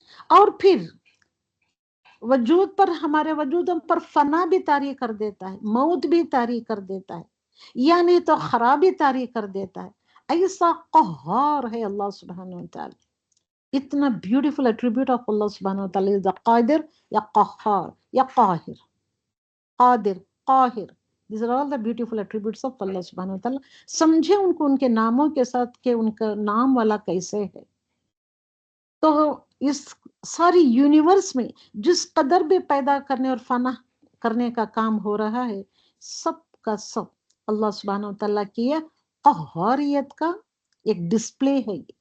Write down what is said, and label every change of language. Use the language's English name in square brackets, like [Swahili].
[Urdu] اور پھر وجود پر، ہمارے وجود پر فنا بھی طاری کر دیتا ہے، موت بھی طاری کر دیتا ہے، یعنی تو خرابی طاری کر دیتا ہے. ایسا قہار ہے اللہ سبحانہ وتعالی. اتنا بیوٹیفل ایٹریبیوٹ آف اللہ سبحانہ وتعالی، قادر یا قہار یا قاہر. [English] قادر، قاہر، these are all the beautiful attributes of Allah سبحانہ وتعالی. [Urdu] سمجھے ان کو ان کے ناموں کے ساتھ کہ ان کا نام والا کیسے ہے. تو اس ساری یونیورس میں جس قدر بھی پیدا کرنے اور فنا کرنے کا کام ہو رہا ہے، سب کا سب اللہ سبحانہ وتعالیٰ کی قہاریت کا ایک ڈسپلے ہے.